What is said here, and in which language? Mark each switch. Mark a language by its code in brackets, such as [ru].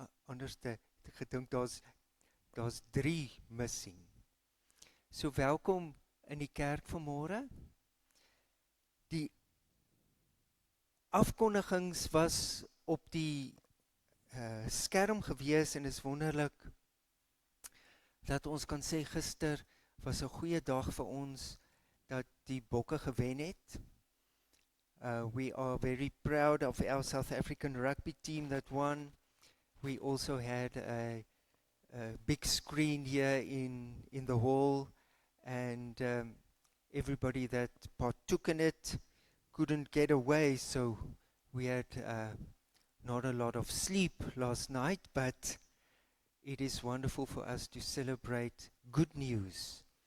[af] Anders het ek gedink daar's 3 missing. So welkom in die kerk vanmôre. Die afkondigings was op die skerm gewees en is wonderlik dat ons kan sê gister was 'n goeie dag vir ons dat die bokke gewen het. [en] We are very proud of our South African rugby team that won. We also had a big screen here in the hall, and everybody that partook in it couldn't get away, so we had not a lot of sleep last night, but it is wonderful for us to celebrate good news.